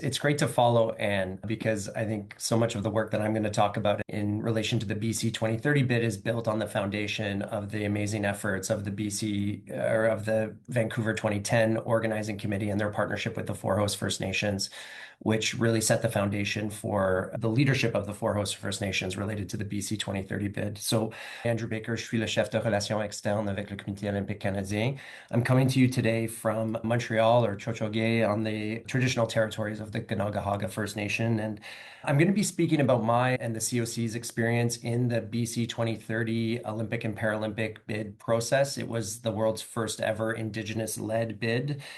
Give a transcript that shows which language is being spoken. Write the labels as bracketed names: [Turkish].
[English] It's great to follow Anne because I think so much of the work that I'm going to talk about in relation to the BC 2030 bid is built on the foundation of the amazing efforts of the of the Vancouver 2010 Organizing Committee and their partnership with the Four Host First Nations, which really set the foundation for the leadership of the Four Host First Nations related to the BC 2030 bid. [French] So, Andrew Baker, je suis le chef de relations externes avec le Comité olympique canadien. [English] I'm coming to you today from Montreal or Chochoge on the traditional territories of the Kanagahaga First Nation. And I'm going to be speaking about my and the COC's experience in the BC 2030 Olympic and Paralympic bid process. It was the world's first ever Indigenous-led bid.